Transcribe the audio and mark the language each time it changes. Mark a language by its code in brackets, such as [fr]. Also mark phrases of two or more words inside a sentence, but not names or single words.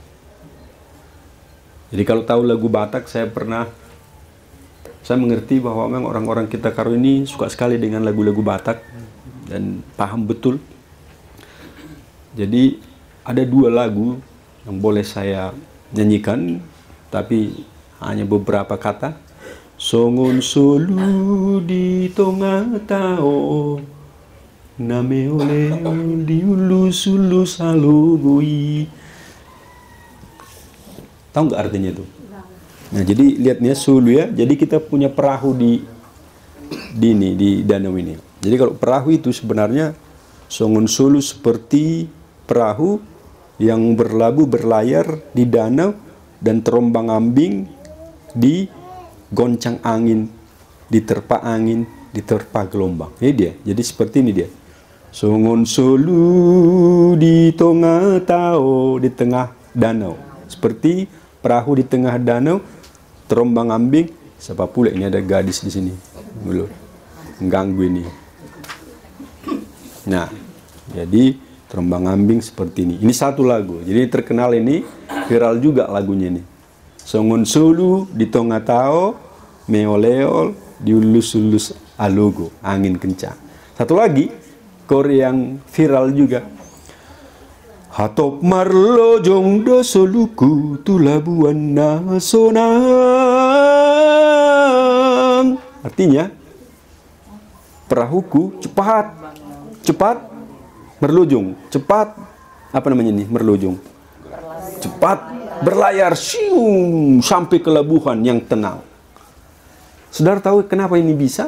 [id] Jadi kalau tahu lagu Batak, saya mengerti bahwa memang orang-orang kita karo ini suka sekali dengan lagu-lagu Batak dan paham betul. Jadi ada 2 lagu yang boleh saya nyanyikan, tapi hanya beberapa kata. [bbc] Songon solu di tengah tao, name oleh diulus-ulus halugui. [id] Tahu nggak artinya itu? Nah, jadi lihatnya sulu ya. Jadi kita punya perahu di danau ini. Jadi kalau perahu itu sebenarnya songon sulu seperti perahu yang berlayar di danau dan terombang-ambing di goncang angin, diterpa angin, diterpa gelombang. Ini dia. Jadi seperti ini dia. [bbc] Songon solu di tengah tao, [id] di tengah danau. Seperti perahu di tengah danau, terombang-ambing. Siapa pula ini, ada gadis di sini. Belum mengganggu ini. Nah, jadi terombang-ambing seperti ini. Ini satu lagu. Jadi terkenal ini, viral juga lagunya ini. [bbc] Songon sulu di tengah tao, meoleol diulus-ulus alogo, [id] angin kencang. Satu lagi, Korea yang viral juga. [bbc] Hatop marlo jong do soluku tulabuan nasonang. [id] Artinya, perahuku cepat merlujung, cepat, apa namanya ini, merlujung, cepat berlayar, siung, sampai ke labuhan yang tenang. Saudara tahu kenapa ini bisa?